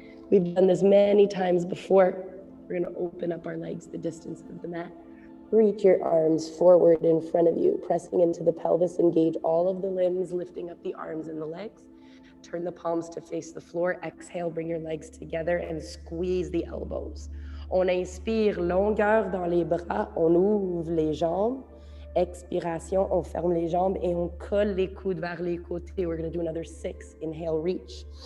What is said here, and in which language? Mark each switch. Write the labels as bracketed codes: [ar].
[en] We've done this many times before. We're gonna open up our legs the distance of the mat. Reach your arms forward in front of you, pressing into the pelvis, engage all of the limbs, lifting up the arms and the legs. Turn the palms to face the floor. Exhale, bring your legs together and squeeze the elbows. [fr] On inspire, longueur dans les bras, on ouvre les jambes. Expiration, on ferme les jambes et on colle les coudes vers les côtés. [en] We're going to do another 6. Inhale, reach.